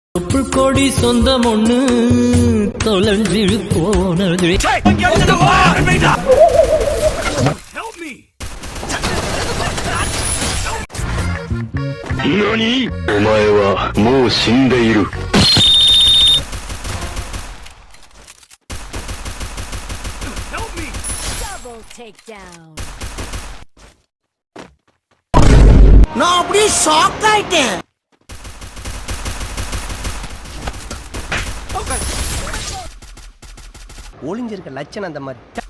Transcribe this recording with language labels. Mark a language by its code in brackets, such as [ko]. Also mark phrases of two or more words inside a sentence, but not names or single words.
[ta] புல்கொடி சொந்தம் ஒண்ணு தொலைஞ்சு போனது. [ja] 何？お前はもう死んでいる。 [ta] நான் அப்படியே ஷாக் ஆயிட்டேன். ஒளிஞ்சிருக்க லட்சணம் அந்த மாதிரி.